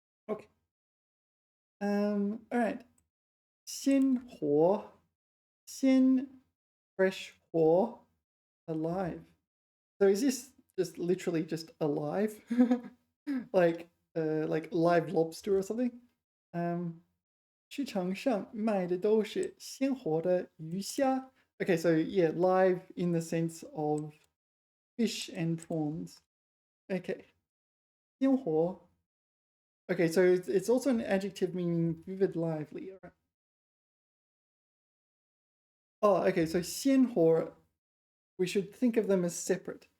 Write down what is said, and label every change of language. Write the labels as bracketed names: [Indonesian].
[English] Okay. All right. 鲜活. 鲜 fresh 活 alive. So is this just literally just alive? like live lobster or something? [Chinese] 市场上卖的都是鲜活的鱼虾. [English] Okay, so yeah, live in the sense of fish and prawns. Okay. 鲜活. Okay, so it's also an adjective meaning vivid, lively. All right. Oh, okay, so 鲜活, we should think of them as separate.